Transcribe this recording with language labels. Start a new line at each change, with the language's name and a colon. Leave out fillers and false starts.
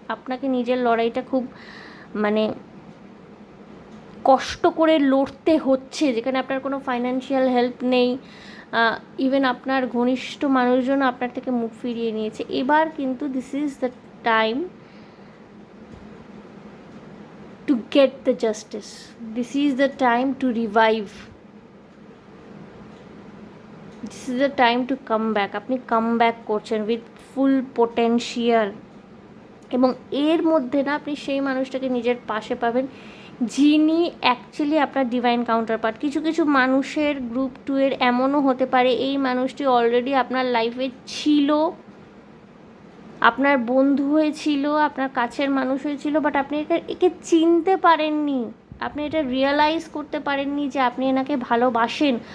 Bangla: আপনাকে নিজের লড়াইটা খুব মানে কষ্ট করে লড়তে হচ্ছে, যেখানে আপনার কোনো ফাইন্যান্সিয়াল হেল্প নেই, ইভেন আপনার ঘনিষ্ঠ মানুষজন আপনার থেকে মুখ ফিরিয়ে নিয়েছে। এবার কিন্তু
English: This is the time to get the justice. This is the time to revive. This is the time to come back.
Bangla: আপনি কাম ব্যাক করছেন
English: with full potential,
Bangla: এবং এর মধ্যে না আপনি সেই মানুষটাকে নিজের পাশে পাবেন যিনি অ্যাকচুয়ালি আপনার ডিভাইন কাউন্টার পার্ট। কিছু কিছু মানুষের গ্রুপ 2 এর এমনও হতে পারে এই মানুষটি অলরেডি আপনার লাইফে ছিল, আপনার বন্ধু হয়েছিল, আপনার কাছের মানুষ হয়েছিল, বাট আপনি একে চিনতে পারেননি, আপনি এটা রিয়েলাইজ করতে পারেননি যে আপনি এনাকে ভালোবাসেন।